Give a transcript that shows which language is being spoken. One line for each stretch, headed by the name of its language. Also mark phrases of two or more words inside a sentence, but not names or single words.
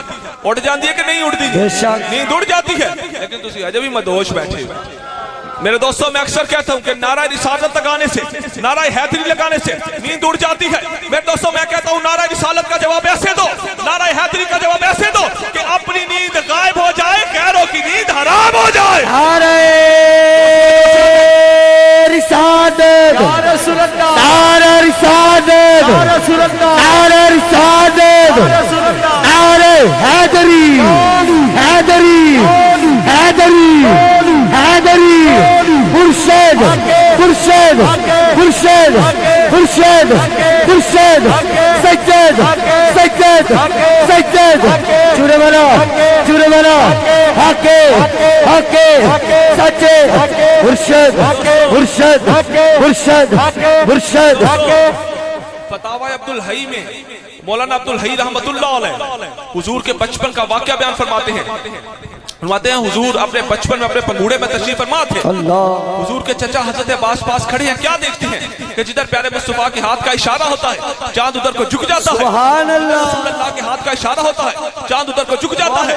Hindi: उड़ जाती है कि नहीं उड़ती? नींद उड़ जाती है, लेकिन तुम अजय भी मदहोश बैठे हो। मेरे दोस्तों मैं अक्सर कहता हूं कि नारा रिसालत लगाने से, नारा हैदरी लगाने से नींद उड़ जाती है। मेरे दोस्तों मैं कहता हूं नारा रिसालत का जवाब ऐसे दो, नारा हैदरी का जवाब ऐसे दो कि अपनी नींद गायब हो जाए, गैरों की नींद हराम हो जाए। नारे रिसालत, नारे रिसालत, नारे रिसालत, नारे हैदरी, हैदरी, हैदरी, हैदरी। खुर्शेद, खुर्शेद, खुर्शेद, खुर्शेद, खुर्शेद, सज्जद, सज्जद, सज्जद। चूरे बनो, चूरे बनो, हके, हके, सच्चे, खुर्शेद, खुर्शेद, खुर्शेद, खुर्शेद। फतावा अब्दुल हई में मौलाना अब्दुल हई
Arabic: رحمة الله عليه
Hindi: हुजूर के बचपन का वाकया बयान फरमाते हैं हुजूर अपने बचपन में अपने पंगूड़े में तशरीफ फरमा थे। हुजूर के चचा हजरत अब्बास पास खड़े हैं, क्या देखते हैं कि जिधर प्यारे मुस्तफा के हाथ का इशारा होता है चांद उधर को झुक जाता है।
Arabic: سبحان الله.
Hindi: रसूलुल्लाह के हाथ का इशारा होता है, चांद उधर को झुक जाता है।